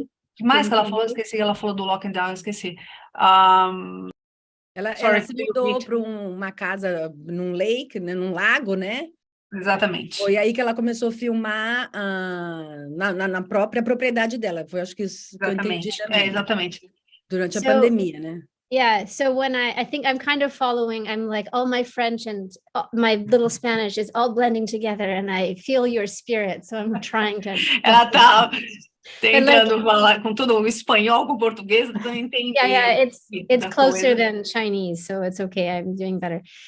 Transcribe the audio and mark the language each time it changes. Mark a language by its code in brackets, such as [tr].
[pt] O que mais que ela falou? Esqueci, ela falou do lockdown, esqueci. Ela se mudou para uma casa num lake, né, num lago, né? Exatamente. Foi aí que ela começou a filmar na própria propriedade dela. Foi, acho que isso que eu entendi também. Exatamente. Durante a pandemia, né? [en] Yeah, so when I think I'm kind of following, I'm like, all my French and my little Spanish is all blending together and I feel your spirit, so I'm trying to... [pt] Ela tá tentando falar com tudo, o espanhol com o português, não entendi. [en] Yeah, it's closer than Chinese, so it's okay, I'm doing better.